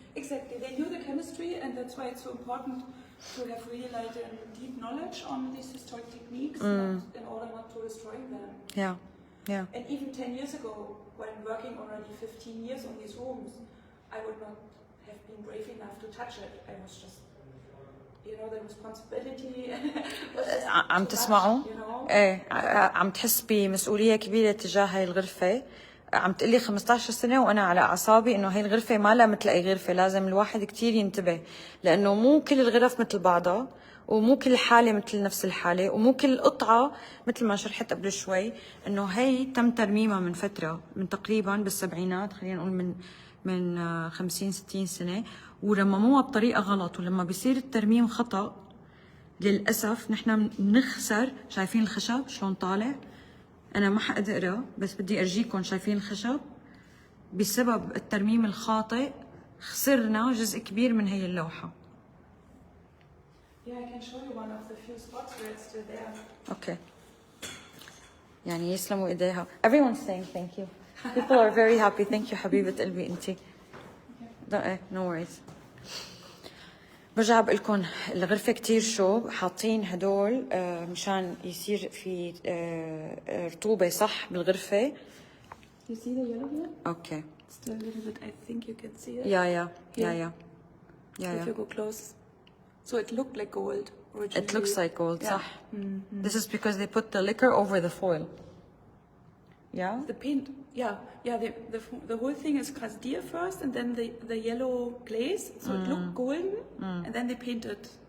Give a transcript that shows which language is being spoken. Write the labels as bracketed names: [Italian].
[English] Exactly, they knew the chemistry, and that's why it's so important to have really like a deep knowledge on these historic techniques in order not to destroy them. Yeah. And even 10 years ago, when working already 15 years on these rooms, I would not have been brave enough to touch it. I was just, the responsibility. [Arabic] عم تسمعوا؟ ايه، عم تحس بمسؤولية كبيرة تجاه هاي الغرفة. عم تقلي 15 سنة وأنا على أعصابي إنه هاي الغرفة ما لها مثل أي غرفة، لازم الواحد كتير ينتبه، لأنه مو كل الغرف مثل بعضها، ومو كل حالة مثل نفس الحالة، ومو كل قطعة مثل ما شرحت قبل شوي إنه هي تم ترميمها من فترة، من تقريبا بالسبعينات، خلينا نقول من 50-60 سنة، ورمموها بطريقة غلط. ولما بيصير الترميم خطأ للأسف نحن بنخسر. شايفين الخشب شلون طالع؟ أنا ما حقدر بس بدي أرجيكم. شايفين الخشب؟ بسبب الترميم الخاطئ خسرنا جزء كبير من هي اللوحة. [English] Yeah, I can show you one of the few spots where it's still there. Okay. [Arabic] يعني يسلموا إيديها. [English] Everyone's saying thank you. People are very happy. Thank you [Arabic] حبيبة قلبي أنتي. [English] No worries. [Arabic] برجع بقول لكم الغرفة كتير شو حاطين هدول مشان يصير في رطوبة صح بالغرفة. [English] You see the yellow here? Okay. Still a little bit, I think you can see it. Yeah. If you go close. So it looked like gold originally. It looks like gold, yeah. [Arabic] صح. [English] This is because they put the liquor over the foil. Yeah? The paint, the whole thing is krasdir first, and then the yellow glaze, so it looked golden, and then they painted.